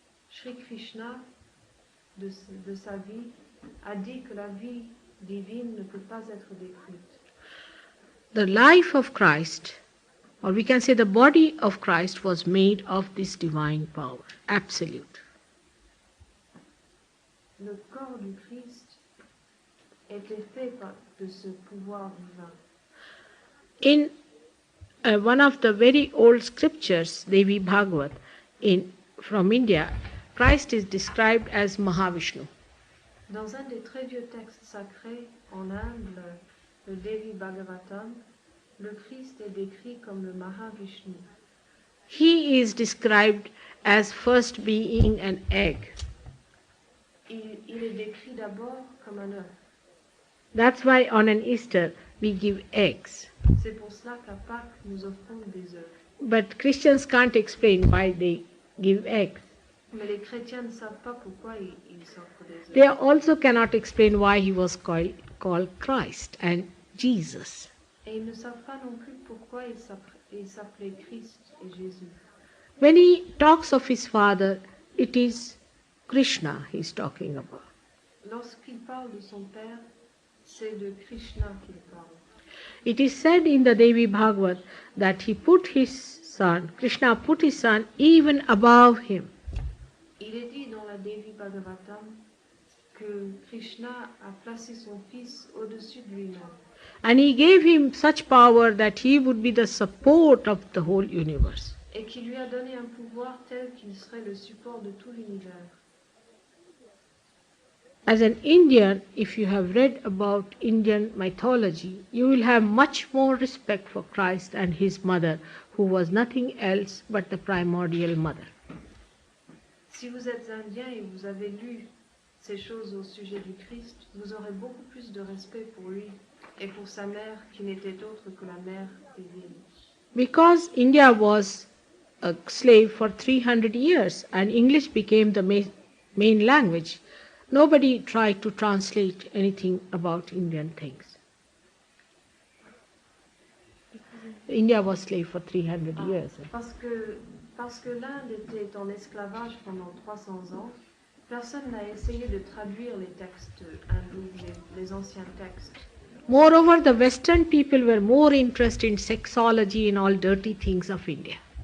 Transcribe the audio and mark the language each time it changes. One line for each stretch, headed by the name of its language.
French: Shri Krishna, de sa vie, a dit que la vie divine ne peut pas être détruite.
English: The life of Christ, or we can say the body of Christ, was made of this divine power, absolute.
French: Le corps du Christ était fait de ce pouvoir divin.
English: In one of the very old scriptures, Devi Bhagavat, from India, Christ is described as Mahavishnu.
French: Dans un des très vieux textes sacrés en Inde, le Devi Bhagavatam, le Christ est décrit comme le Mahavishnu.
English: He is described as first being an egg.
French: Il est décrit d'abord comme un œuf.
English: That's why on an Easter we give eggs.
French: C'est pour cela qu'à Pâques, nous offrons des œufs.
English: But Christians can't explain why they give eggs.
French: Mais les chrétiens ne savent pas pourquoi ils s'offrent des
English: They
French: œufs.
English: also cannot explain why he was called Christ and Jesus.
French: Et ils ne savent pas non plus pourquoi il s'appelait Christ et Jésus.
English: When he talks of his father, it is Krishna he's talking about.
French: Lorsqu'il parle de son père, c'est de Krishna qu'il parle.
English: It is said in the Devi Bhagavad that he put his son, Krishna put his son even above him.
French: Il est dit dans la Devi Bhagavatam que Krishna a placé son fils au-dessus de lui-même.
English: And he gave him such power that he would be the support of the whole universe.
French: Et qui lui a donné un pouvoir tel qu'il serait le support de tout l'univers.
English: As an Indian, if you have read about Indian mythology, you will have much more respect for Christ and his mother, who was nothing else but the primordial mother.
French: Si vous êtes indien et vous avez lu ces choses au sujet du Christ, vous aurez beaucoup plus de respect pour lui et pour sa mère qui n'était autre que la mère divine.
English: Because India was a slave for 300 years and English became the main language, nobody tried to translate anything about Indian things. India was slave for 300 years.
French: Parce que l'Inde était en esclavage pendant 300 ans, personne n'a essayé de traduire les textes hindous, les anciens textes.
English: Moreover, the Western people were more interested in sexology and all dirty things of India.